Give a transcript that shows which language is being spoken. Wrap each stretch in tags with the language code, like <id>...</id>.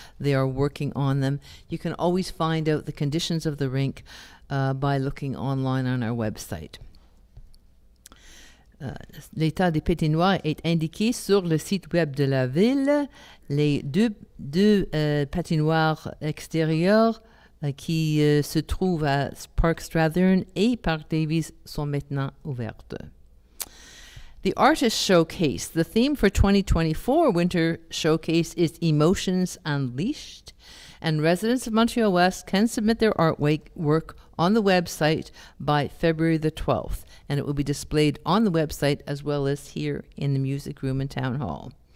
<en>They are working on them. You can always find out the conditions of the rink by looking online on our website.</en> <fr>L'état des patinoires est indiqué sur le site web de la ville. Les deux patinoires extérieures qui se trouvent à Park Strathern et Park Davies sont maintenant ouvertes.</fr> <en>The Artist Showcase. The theme for 2024 Winter Showcase is Emotions Unleashed, and residents of Montreal-West can submit their artwork on the website by February the 12th, and it will be displayed on the website as well as here in the music room in Town Hall.</en>